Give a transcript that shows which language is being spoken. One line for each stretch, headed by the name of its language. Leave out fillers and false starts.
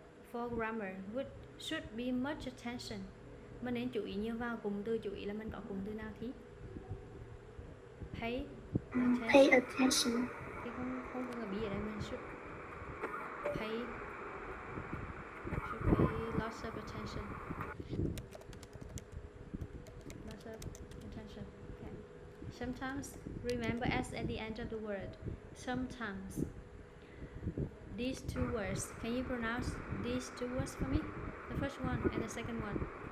English: For grammar, should be much attention.
Vietnamese: Mình nên chú ý nhiều vào cụm từ, chú ý là mình có cụm từ nào thì
English: pay attention. Pay attention.
Vietnamese: Thì không có người bị ở đây, mình
English: should pay lots of attention. Lots of attention. Okay. Sometimes remember S at the end of the word. Sometimes. These two words. Can you pronounce these two words for me? The first one and the second one.